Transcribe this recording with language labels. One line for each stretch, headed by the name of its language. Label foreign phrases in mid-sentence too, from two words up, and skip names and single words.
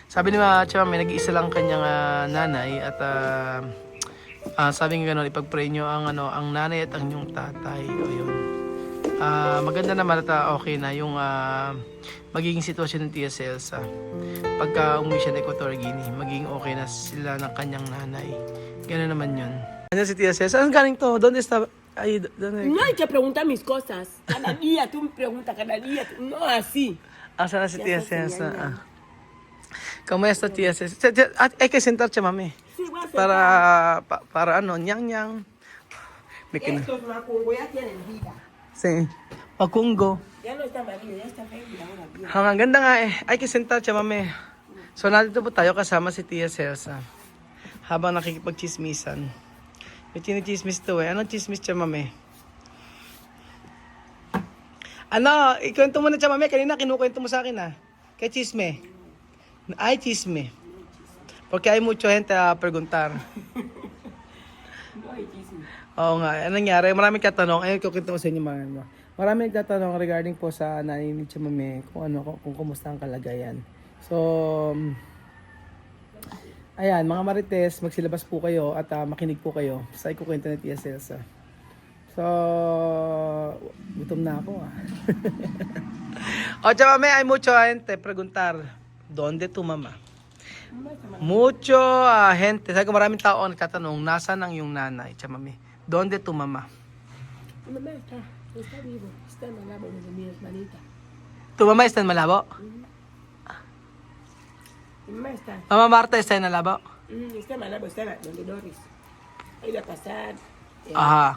Filipino: Sabi ni Chama, may nag-iisa lang kanyang nanay at sabi nga gano'n, ipag-pray nyo ang, ang nanay at ang inyong tatay. O yun. Maganda naman at okay na yung magiging sitwasyon ng Tia Celsa. Pagka umuwi siya ng Equatorial Guinea, magiging okay na sila ng kanyang nanay. Gano'n naman yun. Ano si Tia Celsa? Saan galing to?
Spanish: ¿Dónde está? Ahí, ¿dónde? No hay que preguntar mis cosas. Cada día tú me preguntas, cada día. No así.
Filipino: Saan na si Tia
Spanish: Ya sé,
Filipino: Celsa?
Spanish: señal. ¿Cómo está Tia Celsa? Hay que sentarse, mami. Sí, voy a hacer
Filipino: Para ano, nyang. May kin-
Spanish: estos macungos ya tienen vida. Sí. Pakungo. Ya no está marido, ya está baby ahora bien.
Filipino: Ang ganda nga eh. Ay, kisentarcha, mami. So, nandito po tayo kasama si Tia Celsa. Habang nakikipagchismisan. May chinichismis to eh. Anong chismis siya, mami? Ano? Ikwento mo na siya, mami. Kanina kinukwento mo sa akin ah.
Spanish: Kay chisme. Ay, chisme. Porque hay mucha gente a preguntar. No hay chisme.
Filipino: Oo nga. Anong nangyari? Maraming katanong. Ayun, kukwento ko sa inyo mga ano. Maraming nagtatanong regarding po sa nanay ni Chamame kung kung kumusta ang kalagayan. So, ayan, mga marites, magsilabas po kayo at makinig po kayo sa ikukwento ni Tia Celsa. So, gutom na ako ah. O Chamame,
Spanish: hay mucho gente preguntar, ¿dónde tu mamá? Mucho gente.
Filipino: Sabi ko maraming tao ang nagtatanong, nasaan ang iyong nanay, Chamame?
Spanish: ¿Dónde tu mamá? Mi mamá está vivo, está en Malabo donde mi hermanita. ¿Tu mamá está en Malabo? Mi mamá está, Mama Marta está en Malabo? está en Malabo, está donde Doris. Ha ido a pasar. Ajá.